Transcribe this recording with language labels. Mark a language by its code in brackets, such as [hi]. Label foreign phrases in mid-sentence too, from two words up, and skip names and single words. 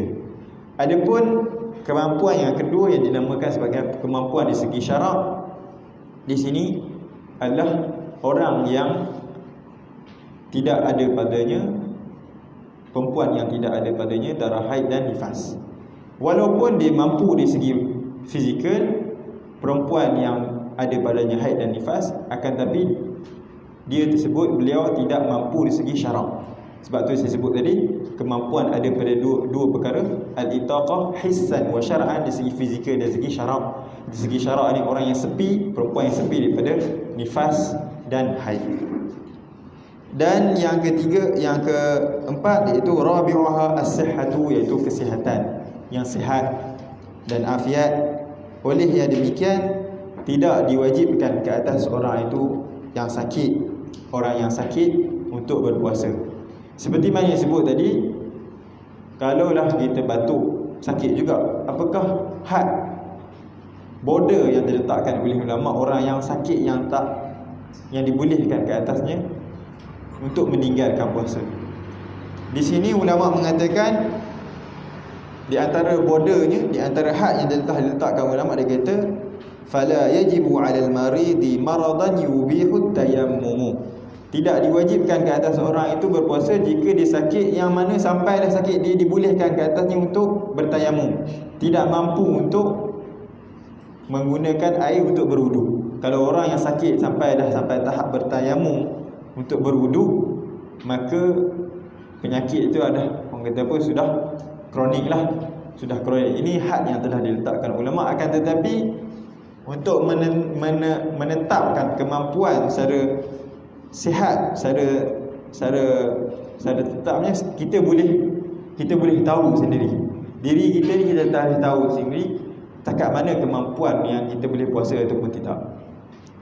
[ms] Adapun kemampuan yang kedua yang dinamakan sebagai kemampuan dari segi syarak, di sini adalah orang yang tidak ada padanya, perempuan yang tidak ada padanya darah haid dan nifas. Walaupun dia mampu dari segi fizikal, perempuan yang ada padanya haid dan nifas, akan tapi dia tersebut, beliau tidak mampu dari segi syarak. Sebab tu saya sebut tadi, kemampuan ada pada dua perkara, [ar] الإطاقة حساً وشرعاً, [ms] dari segi fizikal dan segi syarak. Dari segi syarak ni orang yang sepi, perempuan yang sepi daripada nifas dan haid. Dan yang ketiga, yang keempat iaitu [ar] رابعها الصحة, [ms] iaitu kesihatan, yang sihat dan afiat. Oleh yang demikian tidak diwajibkan ke atas orang itu yang sakit, orang yang sakit untuk berpuasa. Seperti mana yang sebut tadi, kalaulah kita batuk sakit juga, apakah had border yang diletakkan oleh ulama orang yang sakit yang dibolehkan ke atasnya untuk meninggalkan puasa? Di sini ulama mengatakan di antara bordernya, di antara had yang diletakkan ulama, dia kata [ar] فلا يجب على المريض مرضاً يبيح التيمم. [ms] Tidak diwajibkan ke atas orang itu berpuasa jika dia sakit yang mana sampai dah sakit dia dibolehkan ke atasnya untuk bertayamum, tidak mampu untuk menggunakan air untuk berwudu. Kalau orang yang sakit sampai tahap bertayamum untuk berwudu, maka penyakit itu ada, orang kata apa, sudah kronik lah, sudah kronik. Ini had yang telah diletakkan ulama. Akan tetapi untuk menetapkan kemampuan secara sihat, secara tetapnya, kita boleh tahu sendiri. Diri kita ni kita tahu sendiri takat mana kemampuan yang kita boleh puasa ataupun tidak.